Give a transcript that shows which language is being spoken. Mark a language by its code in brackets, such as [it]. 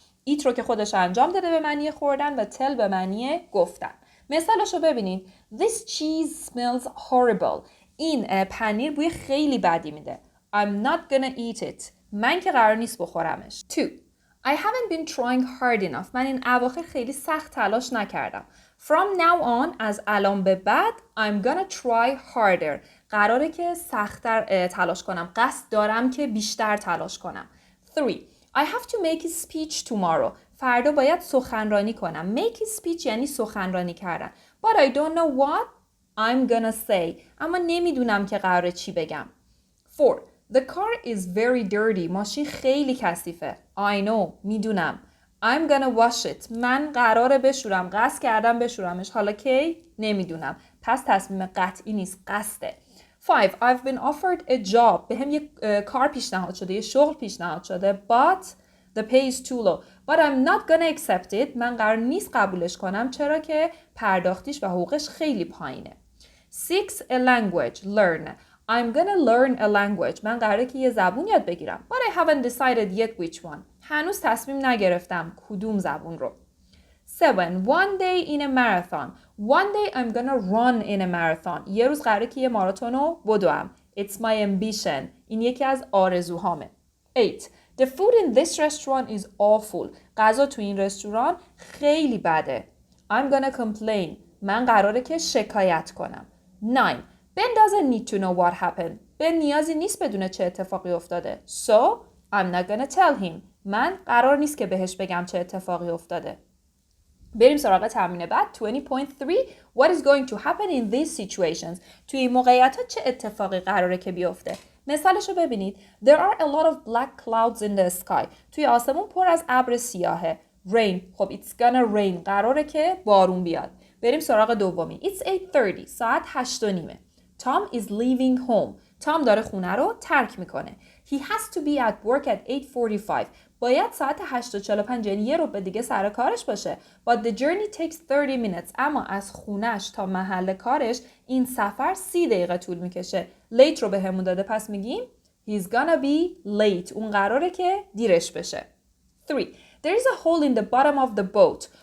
[fa] eat رو که خودش انجام داده به معنی خوردن و tell به معنی گفتن. مثالشو ببینید. [en] This cheese smells horrible. [fa] این پنیر بوی خیلی بدی میده. [en] I'm not gonna eat it. [fa] من که قرار نیست بخورمش. [en] 2. I haven't been trying hard enough. [fa] من این اواخر خیلی سخت تلاش نکردم. [en] From now on, [fa] از الان به بعد, [en] I'm gonna try harder. [fa] قراره که سخت‌تر تلاش کنم. قصد دارم که بیشتر تلاش کنم. 3. [en] I have to make a speech tomorrow. [fa] فردا باید سخنرانی کنم. Make a speech یعنی سخنرانی کردن. [en] But I don't know what I'm gonna say. [fa] اما نمیدونم که قراره چی بگم. [en] 4. The car is very dirty. [fa] ماشین خیلی کثیفه. [en] I know. [fa] میدونم. [en] I'm gonna wash it. [fa] من قراره بشورم. قصد کردم بشورمش. حالا کی؟ نمیدونم. پس تصمیم قطعی نیست. قصده. 5. [en] I've been offered a job. [fa] به هم یک کار پیشنهاد شده. یه شغل پیشنهاد شده. [en] But the pay is too low. But I'm not gonna accept it. [fa] من قرار نیست قبولش کنم. چرا که پرداختیش و حقوقش خیلی پایینه. [en] 6. A language. Learn. I'm gonna learn a language. [fa] من قراره که یه زبون یاد بگیرم. [en] But I haven't decided yet which one. [fa] هنوز تصمیم نگرفتم کدوم زبون رو. [en] 7. One day in a marathon. One day I'm gonna run in a marathon. [fa] یه روز قراره که یه ماراتون رو بدوم. [en] It's my ambition. [fa] این یکی از آرزوهامه. 8. [en] The food in this restaurant is awful. [fa] غذا تو این رستوران خیلی بده. [en] I'm gonna complain. [fa] من قراره که شکایت کنم. 9. [en] Ben doesn't need to know what happened. [fa] Ben نیازی نیست بدونه چه اتفاقی افتاده. [en] So, I'm not gonna tell him. [fa] من قرار نیست که بهش بگم چه اتفاقی افتاده. بریم سراغ تمرین بعد. [en] 20.3 What is going to happen in these situations? [fa] توی این موقعیت‌ها چه اتفاقی قراره که بیفته؟ مثالشو ببینید. [en] There are a lot of black clouds in the sky. [fa] توی آسمون پر از ابر سیاهه. Rain. [en] خب it's gonna rain. [fa] قراره که بارون بیاد. بریم سراغ دومی. [en] It's 8:30. [fa] ساعت 8:30. [en] Tom is leaving home. [fa] تام داره خونه رو ترک میکنه. [en] He has to be at work at 8:45. [fa] باید ساعت 8:45 یعنی یه رو به دیگه سر کارش باشه. [en] But the journey takes 30 minutes. [fa] اما از خونش تا محل کارش این سفر 30 دقیقه طول میکشه. [en] Late [fa] رو به همون داده پس میگیم [en] He's gonna be late. [fa] اون قراره که دیرش بشه. 3. [en] There is a hole in the bottom of the boat.